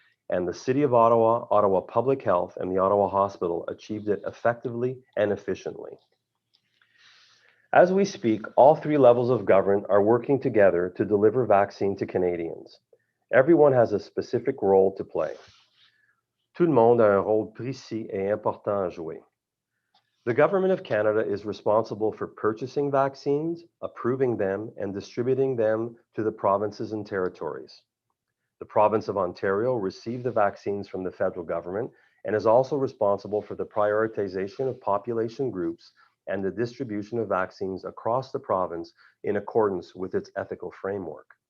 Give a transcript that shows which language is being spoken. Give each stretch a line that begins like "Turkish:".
English: And the City of Ottawa, Ottawa Public Health, and the Ottawa Hospital achieved it effectively and efficiently. As we speak, all 3 levels of government are working together to deliver vaccine to Canadians. Everyone has a specific role to play.
French: Tout le monde a un rôle précis et important à jouer.
English: The Government of Canada is responsible for purchasing vaccines, approving them, and distributing them to the provinces and territories. The province of Ontario received the vaccines from the federal government and is also responsible for the prioritization of population groups and the distribution of vaccines across the province in accordance with its ethical framework.